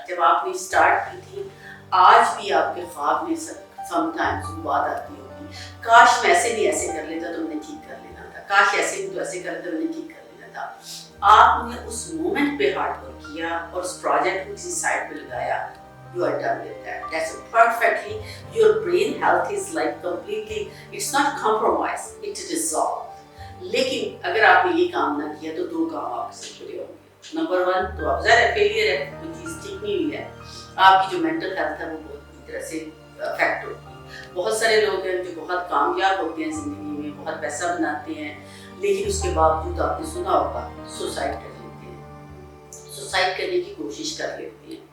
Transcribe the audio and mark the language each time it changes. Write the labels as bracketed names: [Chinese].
[Urdu] جب آپ نے اسٹارٹ کی تھی، آج بھی آپ کے خواب میں سم ٹائمز بات آتی ہوگی، کاش میں ایسے نہیں ایسے کر لیتا تو میں نے ٹھیک کر لینا تھا، کاش ایسے نہیں تو ایسے کر لیتا میں نے ٹھیک کر لینا تھا. آپ نے اس مومنٹ پہ ہارڈ ورک کیا اور اس پروجیکٹ کو کسی سائڈ پہ لگایا. [English] You are done with that. That's perfectly. Your brain health is like completely. It's not compromised. It's resolved. [Urdu] لیکن اگر آپ نے یہ کام نہ کیا تو 2 کام آپ سے پورے ہوں گے. نمبر 1 تو آپ ظاہر فیلئر ہے، کوئی چیز ٹھیک نہیں ہوئی ہے، آپ کی جو مینٹل ہیلتھ ہے وہ بہت بری طرح سے افیکٹ ہوتی ہے. بہت سارے لوگ ہیں جو بہت کامیاب ہوتے ہیں زندگی میں، بہت پیسہ بناتے ہیں، لیکن اس کے باوجود آپ نے سنا ہوگا سوسائڈ کر لیتے ہیں، سوسائڈ کرنے کی کوشش کر لیتے ہیں.